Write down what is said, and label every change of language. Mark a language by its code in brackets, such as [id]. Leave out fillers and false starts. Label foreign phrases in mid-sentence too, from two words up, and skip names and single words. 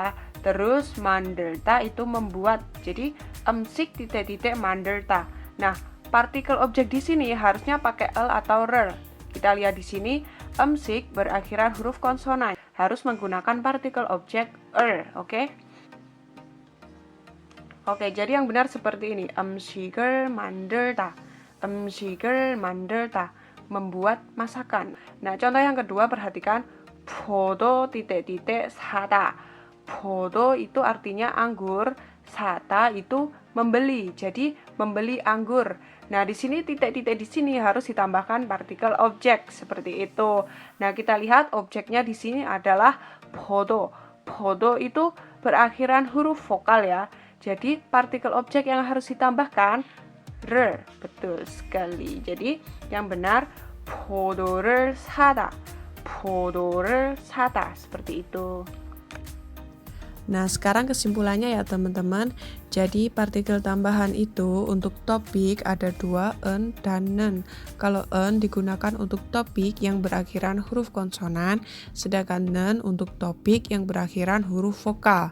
[id] Terus mandelta itu membuat. Jadi emsik titik-titik mandelta. Nah, partikel objek di sini harusnya pakai l atau rer. Kita lihat di sini, emsik berakhiran huruf konsonan, harus menggunakan partikel objek oke? Oke, jadi yang benar seperti ini. [ko] 음식을 만들다. 음식을 만들다. [id] Membuat masakan. Nah, contoh yang kedua, perhatikan 포도 titik-titik 사다. 포도 itu artinya anggur, 사다 itu membeli. Jadi membeli anggur. Nah, di sini titik-titik di sini harus ditambahkan partikel objek seperti itu. Nah, kita lihat objeknya di sini adalah 포도. 포도 itu berakhiran huruf vokal ya. Jadi partikel objek yang harus ditambahkan 를, betul sekali. Jadi yang benar [ko] 포도를 사다. 포도를 사다. [id] seperti itu. Nah, sekarang kesimpulannya ya teman-teman. Jadi partikel tambahan itu untuk topik ada dua, en dan nen. Kalau en digunakan untuk topik yang berakhiran huruf konsonan, sedangkan nen untuk topik yang berakhiran huruf vokal.